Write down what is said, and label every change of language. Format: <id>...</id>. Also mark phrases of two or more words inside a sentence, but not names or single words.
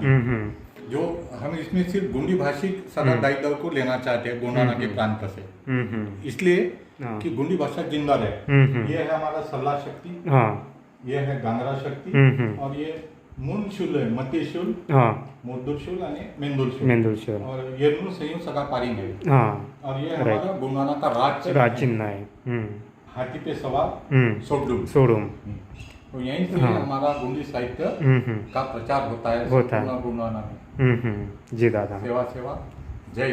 <hi>हम्म। जो हम इसमें सिर्फ गोंडी भाषिक सगा दाई को लेना चाहते हैं गोंडाना के प्रांत से, इसलिए हाँ। कि गोंडी भाषा जिंदा रहे। ये है हमारा सल्ला शक्ति, हाँ। ये है गांगरा शक्ति, और ये मून शुल है, मते शुल, हाँ, मोदुर शुल आणि मेंदुर शुल, मेंदुल शहर। और ये दोनों संयुक्त सगा पारिंग है। हाँ, और ये हमारा गोंडाना का राज चिन्ह है। हाथी पे सवार सोडुम। सोडूम। तो यहीं से हमारा गोंडी साहित्य का प्रचार होता है संपूर्ण गोंडाना में। जी दादा। सेवा सेवा जय</hi>